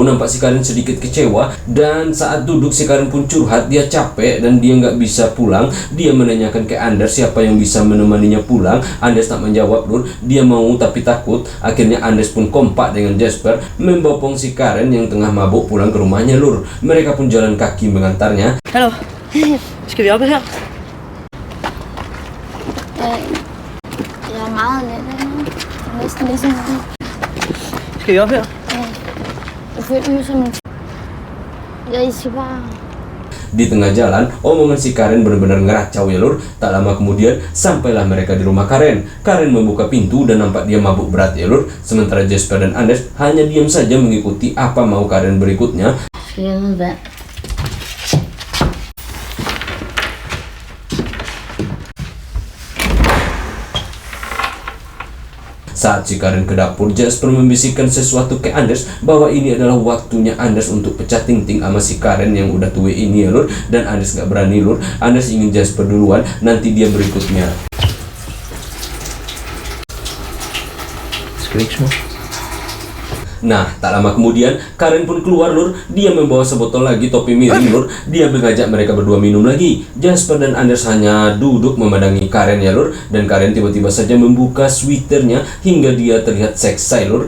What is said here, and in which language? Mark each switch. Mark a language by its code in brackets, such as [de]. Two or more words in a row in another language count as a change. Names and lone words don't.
[id] Nampak si Karen sedikit kecewa dan saat duduk si Karen pun curhat dia capek dan dia nggak bisa pulang. Dia menanyakan ke Anders siapa yang bisa menemaninya pulang. Anders tak menjawab lur, dia mau tapi takut. Akhirnya Anders pun kompak dengan Jesper membopong si Karen yang tengah mabuk pulang ke rumahnya lur. Mereka pun jalan kaki mengantarnya. [da] Hallo. Skal vi op her? Jeg er meget let. Næsten ligesom Skal vi op her? jeg føler mig som en... Jeg skal bare... [id] Di tengah jalan, omongan si Karen benar-benar ngeracau ya lur. Tak lama kemudian, sampailah mereka di rumah Karen. Karen membuka pintu dan nampak dia mabuk berat ya lur. Sementara Jesper dan Anders hanya diam saja mengikuti apa mau Karen berikutnya. [da] Skal jeg have noget vand? [id] Saat si Karen ke dapur, Jesper membisikkan sesuatu ke Anders bahwa ini adalah waktunya Anders untuk pecah ting-ting sama si Karen yang udah tua ini ya lur. Dan Anders gak berani lur. Anders ingin Jesper duluan, nanti dia berikutnya. [da] Skal vi ikke små? [id] Nah, tak lama kemudian Karen pun keluar lur. Dia membawa sebotol lagi topi miring lur. Dia mengajak mereka berdua minum lagi. Jasper dan Anders hanya duduk memandangi Karen ya lur. Dan Karen tiba-tiba saja membuka sweaternya hingga dia terlihat seksai lur.